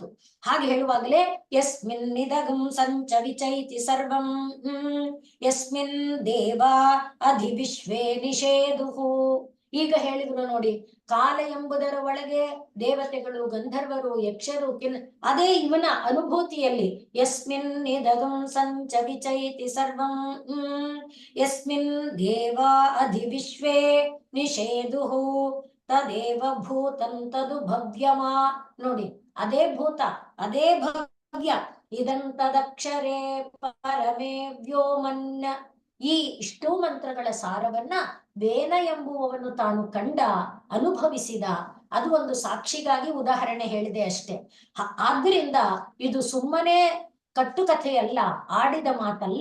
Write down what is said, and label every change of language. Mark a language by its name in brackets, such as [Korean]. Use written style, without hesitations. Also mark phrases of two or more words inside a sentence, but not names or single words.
[Kannada] ಹಾಗೆ ಹೇಳುವಾಗಲೇ [Sanskrit] ಯಸ್ಮಿನ್ ನಿದಗಂ ಸಂಚ ವಿಚೈತಿ ಸರ್ವಂ ಯಸ್ಮಿನ್ ದೇವ ಅಧಿವಿಶ್ವೇ ನಿಷೇಧುಹು. [Kannada] ಈಗ ಹೇಳಿದ್ರು ನೋಡಿ, ಕಾಲ ಎಂಬುದರ ಒಳಗೆ ದೇವತೆಗಳು, ಗಂಧರ್ವರು, ಯಕ್ಷರು, ಅದೇ ಇವನ ಅನುಭೂತಿಯಲ್ಲಿ [Sanskrit] ಯಸ್ಮಿನ್ ನಿದಗಂ ಸಂಚ ವಿಚೈತಿ ಸರ್ವಂ ಯಸ್ಮಿನ್ ದೇವ ಅಧಿವಿಶ್ವೇ ನಿಷೇಧುಹು ತದೇವ ಭೂತಂ ತದು ಭವ್ಯಮಾ. [Kannada] ನೋಡಿ, ಅದೇ ಭೂತ, ಅದೇ ಭವ್ಯ, [Sanskrit] ಇದಂತದಕ್ಷರೇ ಪರಮೇ ವ್ಯೋಮನ್ನ. [Kannada] ಈ ಇಷ್ಟೂ ಮಂತ್ರಗಳ ಸಾರವನ್ನ ವೇನ ಎಂಬುವವನು ತಾನು ಕಂಡ, ಅನುಭವಿಸಿದ. ಅದು ಒಂದು ಸಾಕ್ಷಿಗಾಗಿ ಉದಾಹರಣೆ ಹೇಳಿದೆ ಅಷ್ಟೇ. ಆದ್ರಿಂದ ಇದು ಸುಮ್ಮನೆ ಕಟ್ಟುಕಥೆಯಲ್ಲ, ಆಡಿದ ಮಾತಲ್ಲ.